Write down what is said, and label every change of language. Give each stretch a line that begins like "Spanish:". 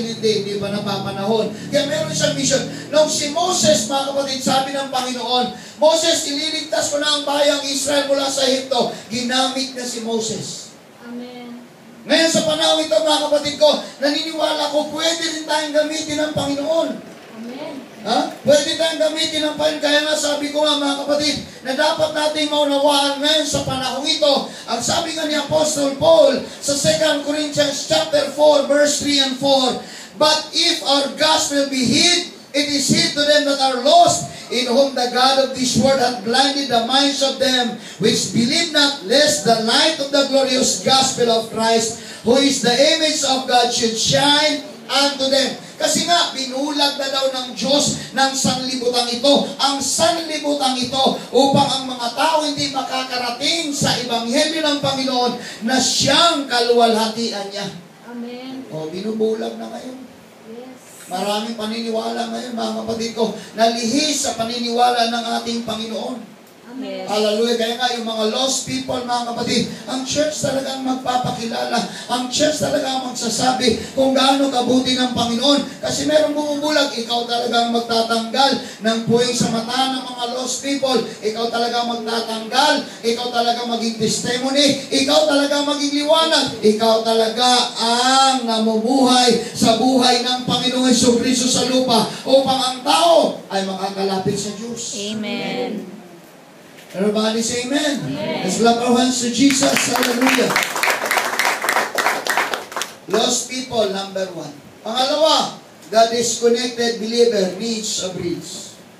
Filipino: Hindi pa napapanahon. Kaya meron siyang mission. Nung si Moses, mga kapatid, sabi ng Panginoon, Moses, ililigtas ko na ang bayang Israel mula sa Ehipto. Ginamit na si Moses. Amen. Ngayon sa panahon ito, mga kapatid ko, naniniwala ko, pwede rin tayong gamitin ng Panginoon. Amen. Pwede tayong gamitin ng Panginoon. Kaya nga sabi ko nga, mga kapatid, na dapat nating maunawaan ngayon sa panahon ito. Ang sabi nga ni Apostle Paul sa 2 Corinthians chapter 4, verse 3 and 4,
English: but if our gospel be hid, it is hid to them that are lost, in whom the God of this world hath blinded the minds of them which believe not, lest the light of the glorious gospel of Christ, who is the image of God, should shine unto them.
Filipino: Kasi nga, binulag na daw ng Diyos ng sanlibutan ito. Ang sanlibutan ito upang ang mga tao hindi makakarating sa Ebanghelyo ng Panginoon na siyang kaluwalhatian niya. Amen. O, binubulag na ngayon. Yes. Maraming paniniwala ngayon, mga kapatid ko, nalihis sa paniniwala ng ating Panginoon. Amen. Hallelujah. Kaya nga yung mga lost people, mga kapatid, ang church talagang magpapakilala. Ang church talagang magsasabi kung gaano kabuti ng Panginoon. Kasi merong bumubulag, ikaw talagang magtatanggal ng puwing sa mata ng mga lost people. Ikaw talagang magtatanggal. Ikaw talagang maging testimony. Ikaw talagang maging liwanag. Ikaw talaga ang namumuhay sa buhay ng Panginoong Jesucristo sa lupa upang ang tao ay makakalapit sa Diyos. Amen.
English: Everybody say amen. Let's clap our hands to Jesus. Hallelujah. Lost people, number 1.
Filipino: Pangalawa,
English: the disconnected believer needs a bridge.